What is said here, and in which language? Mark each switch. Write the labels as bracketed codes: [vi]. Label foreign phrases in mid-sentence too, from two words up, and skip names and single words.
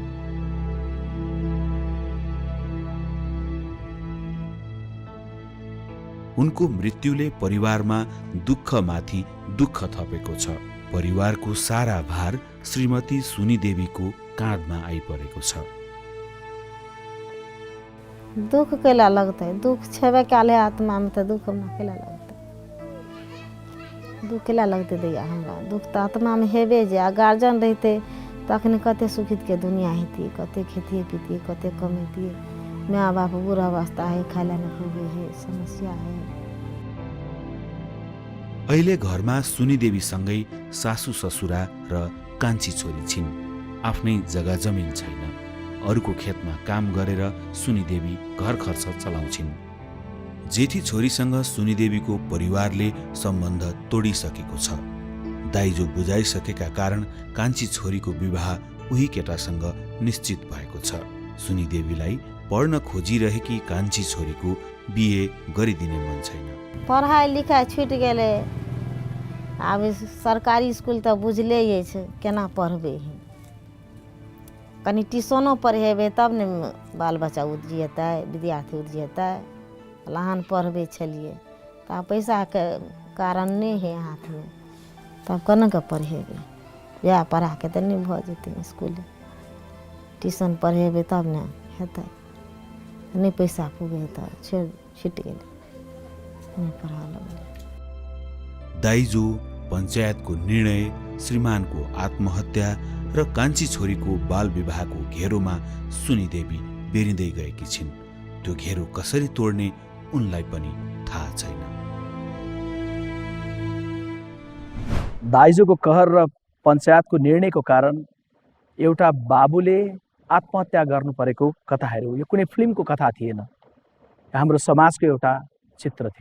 [ne] उनको मृत्युले परिवारमा दुःखमाथि दुःख थपेको छ। परिवारको सारा भार श्रीमती सुनीदेवीको काँधमा आइपरेको छ। [mai] दुख केला लगतै? दुख छेबे काले आत्मा में तो दुख में केला लगतै? दुख केला लगतै दैया हमरा? दुख तो आत्मा में हेबे जे। आ गार्जियन रहते तखन कते सुखित के दुनिया हेती, कते खेतिए पीतिए, कते कमेतिए। माँ बाप बुढ़ा अवस्था है, खाइला न पुगे है, समस्या है। [ne] अहिले घरमा सुनीदेवीसँगै सासू ससुरा र कान्छी छोरी छिन्। आफ्नै जग्गा जमिन छैन। अरूको खेतमा काम गरेर सुनीदेवी घर खर्च चलाउँछिन्। जेठी छोरीसँग सुनीदेवीको परिवारले सम्बन्ध तोडिसकेको छ। दाइजो बुझाइसकेका कारण कान्छी छोरीको विवाह उही केटासँग निश्चित भएको छ। सुनीदेवीलाई पढ्न खोजिरहेकी कान्छी छोरीको बिहे गरिदिने मन छैन। [mai] पढ़ाई लिखाई छूट गेले। अब सरकारी स्कूल तो बुझले ये छै केना पढ़बे है। कनी ट्यूशनो पढ़ेबे तब ने बाल बच्चा उजिएतै, विद्यार्थी उजिएतै। लहान पढ़बे छलिए तऽ पैसा के कारण नहीं है हाथ में, तब केना के पढ़ेबे? या पढ़ा के तऽ नहीं भ जेतै स्कूल। ट्यूशन पढ़ेबे तब ने हेतै। नहीं पैसा पुगे तऽ छूट गेलै, नहीं पढ़ा लगलै। [ne] दाइजो, पञ्चायतको निर्णय, श्रीमानको आत्महत्या र कान्छी छोरीको बाल विवाहको घेरोमा सुनीदेवी बेरिँदै गएकी छिन्। त्यो घेरो कसरी तोड्ने उनलाई पनि थाहा छैन। दाइजोको कहर र पञ्चायतको निर्णयको कारण एउटा बाबुले आत्महत्या गर्नु परेको कथाहरू यो कुनै फिल्मको कथा थिएन, हाम्रो समाजको एउटा चित्र थियो।